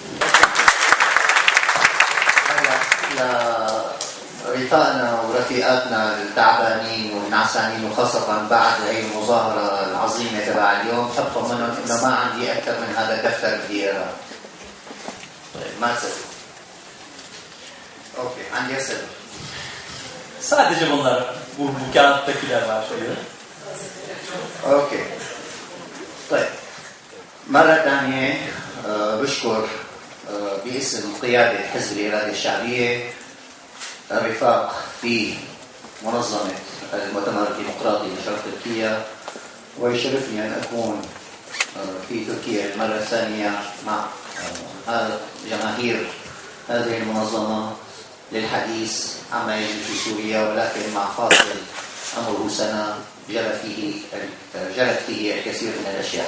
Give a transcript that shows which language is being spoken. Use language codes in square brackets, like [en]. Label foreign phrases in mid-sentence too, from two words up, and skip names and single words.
[ar] لرفاقنا ورفيقاتنا التعبانين والنعسانين، وخاصة بعد هي المظاهرة العظيمة تبع اليوم، حبكم منهم إنه ما عندي أكثر من هذا الدفتر بدي أقراه. طيب ما تسأل. أوكي عندي أسئلة. [tr] Sadece bunlar, bu kağıttakiler var şöyle. [ar] اوكي طيب مرة ثانية بشكر باسم قيادة حزب الإرادة الشعبية الرفاق في منظمة المؤتمر الديمقراطي لشرق تركيا، ويشرفني أن أكون في تركيا المرة الثانية مع جماهير هذه المنظمة للحديث عما يجري في سوريا، ولكن مع فاصل أمره سنة جرت فيه الكثير من الأشياء.